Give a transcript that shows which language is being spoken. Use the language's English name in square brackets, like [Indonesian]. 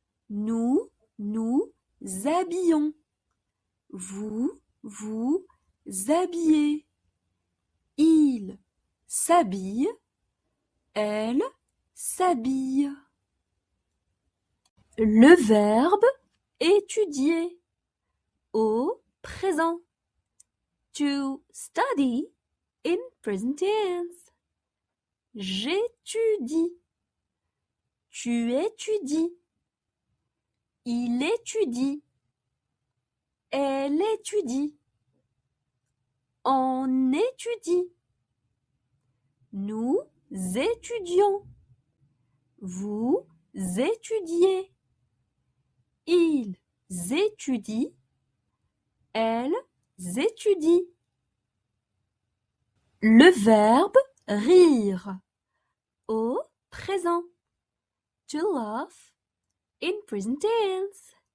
[French] Nous nous habillons. Vous vous habillez. Il s'habille. Elle s'habille. Le verbe étudier au présent. [English] To study in present tense. [French] J'étudie. Tu étudies. Il étudie. Elle étudie. On étudie. Nous étudions. Vous étudiez. Ils étudient. Elles étudient. Le verbe rire au présent. [English] To laugh in present tense.